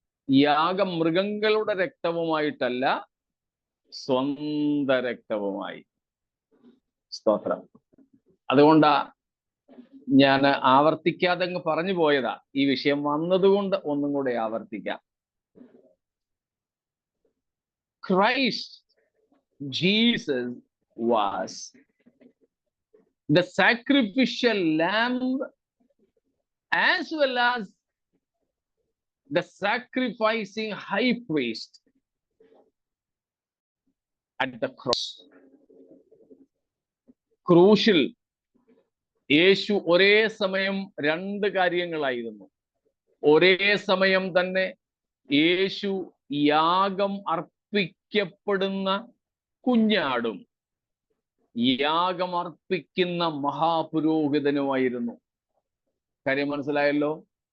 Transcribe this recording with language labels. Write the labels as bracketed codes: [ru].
[ml] യാഗം മൃഗങ്ങളുടെ രക്തവുമായിട്ടല്ല, സ്വന്തം രക്തവുമായി. സ്തോത്രം. അതുകൊണ്ടാ ഞാൻ ആവർത്തിക്കാതെ അങ്ങ് പറഞ്ഞു പോയതാ. ഈ വിഷയം വന്നതുകൊണ്ട് ഒന്നും കൂടെ ആവർത്തിക്കാം. [en] Christ Jesus was the sacrificial lamb as well as the sacrificing high priest at the cross. [ml] ക്രൂശിൽ യേശു ഒരേ സമയം രണ്ട് കാര്യങ്ങളായിരുന്നു. ഒരേ സമയം തന്നെ യേശു യാഗം അർപ്പിക്കപ്പെടുന്ന കുഞ്ഞാടും യാഗം അർപ്പിക്കുന്ന മഹാപുരോഹിതനുമായിരുന്നു. കാര്യം മനസ്സിലായല്ലോ?